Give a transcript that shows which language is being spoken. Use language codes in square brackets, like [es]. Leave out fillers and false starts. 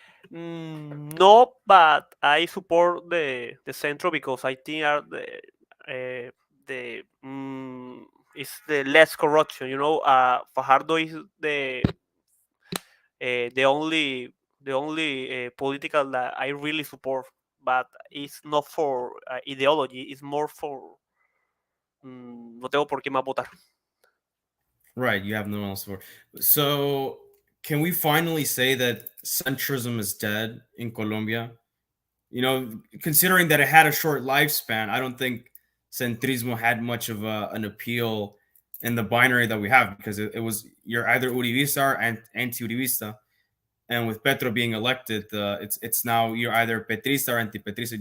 [en] No, but I support the centro because I think are the is the less corruption. Fajardo is the only political that I really support, but it's not for ideology. It's more for [es] no tengo por qué más votar. [en] Right, you have no one else for. So, can we finally say that centrism is dead in Colombia? Considering that it had a short lifespan, I don't think centrismo had much of an appeal in the binary that we have, because it was you're either Uribista or anti-Uribista, and with Petro being elected, it's now you're either Petrista or anti-Petrista.